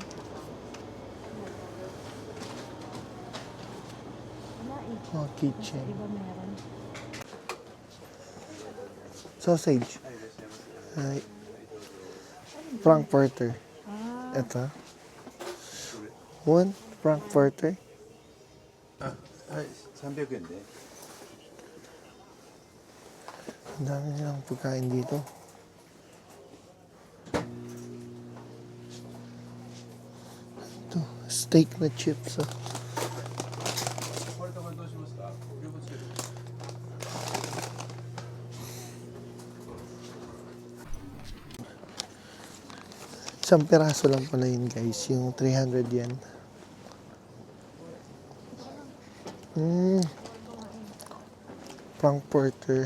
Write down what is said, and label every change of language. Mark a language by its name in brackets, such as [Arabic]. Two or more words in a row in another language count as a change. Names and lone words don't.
[Filipino] Wala eh. Mga kitchen. Iba meron. Sausage. Ay. Frankfurter. Ah, Ito. [English] One Frankfurter. [Japanese] はい、300円で。 [Filipino] Ang dami nilang pagkain dito. Ito, steak na chips. Ah. [Japanese] これとこれどうしますか？両方つけて。 [Filipino] Isang piraso lang pala yun guys, yung 300 yen. Frankfurter.